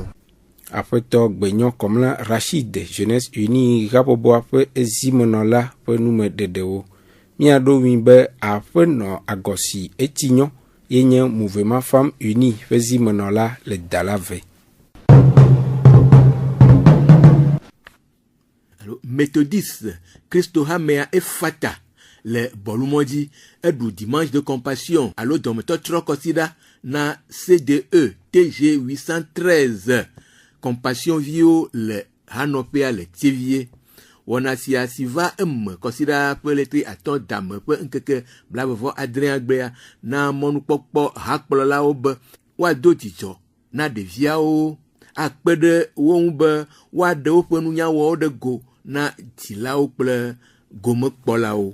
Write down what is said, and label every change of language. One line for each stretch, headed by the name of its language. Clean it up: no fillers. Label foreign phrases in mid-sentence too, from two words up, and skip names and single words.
Ewe: Aƒetɔ Gbenyɔ Kɔmla Rachid Jeunesse Unie habɔbɔa ƒe ezimenɔla ƒe nume ɖeɖewo miaɖo ŋui be aƒenɔ agɔsi eti nyɔ ye nye mouvement Femmes Unie ƒe zimenɔla le Dalave. Méthodiste Christo Hamea Efata le bolumodzi eɖu
French: dimanche de compassion
Ewe: alo dɔmetɔ trɔ kɔsi na CDE TG 813 compassion viwo le hanɔƒea le tievie wɔna sia si va eme kɔsi ɖa ƒe letri atɔ̃ dame ƒe ŋkeke blavevɔ adrea gbea na mɔnukpɔkpɔ hakplɔlawo be woado dzidzɔ na ɖeviawo akpe ɖe wo ŋu be woaɖe woƒe nunyawɔwo ɖe go na dzilawo kple gomekpɔlawo.